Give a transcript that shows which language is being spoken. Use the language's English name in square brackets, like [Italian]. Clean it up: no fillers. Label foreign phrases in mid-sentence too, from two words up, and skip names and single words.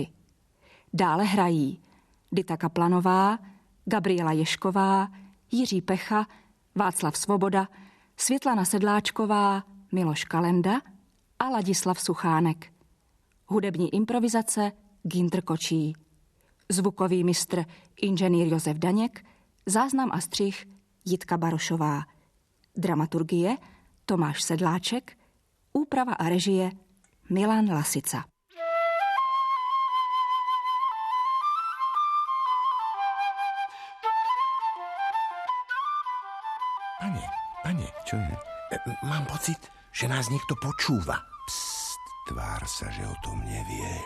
[Czech] Dále hrají Dita Kaplanová, Gabriela Ješková, Jiří Pecha, Václav Svoboda, Světlana Sedláčková, Miloš Kalenda a Ladislav Suchánek. Hudební improvizace Gintr Kočí. Zvukový mistr inženýr Josef Daněk, záznam a střih Jitka Barošová. Dramaturgie Tomáš Sedláček, úprava a režie Milan Lasica. [Slovak] Pane, čo je? Mám pocit, že nás niekto počúva. Pst, tvár sa, že o tom nevieš.